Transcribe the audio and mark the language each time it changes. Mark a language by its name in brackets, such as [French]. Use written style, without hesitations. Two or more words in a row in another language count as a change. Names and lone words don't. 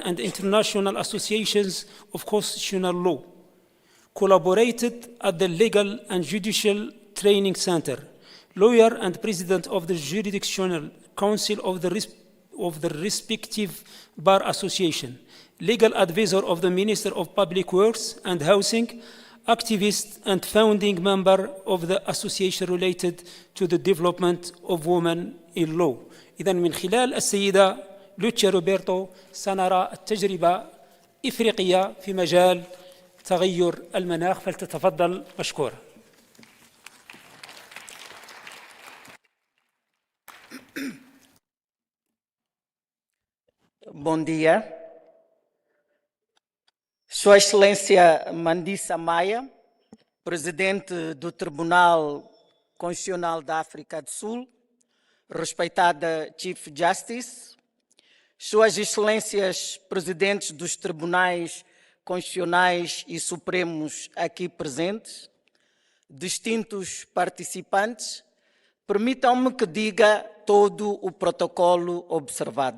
[English] and International Associations of Constitutional Law, collaborated at the Legal and Judicial Training Center, lawyer and president of the Jurisdictional Council of the respective Bar Association, legal advisor of the Minister of Public Works and Housing, activist and founding member of the association related to the development of women in law. [Arabic] إذن من خلال السيدة لوتشيا روبرتو سنرى التجربة إفريقية في مجال تغير المناخ، فلتتفضل مشكورة. [Portuguese] Bom dia. Sua Excelência Mandisa Maya, Presidente do Tribunal Constitucional da África do Sul, respeitada [English] Chief Justice, [Portuguese] Suas Excelências Presidentes dos Tribunais Constitucionais e Supremos aqui presentes, distintos participantes, permitam-me que diga todo o protocolo observado.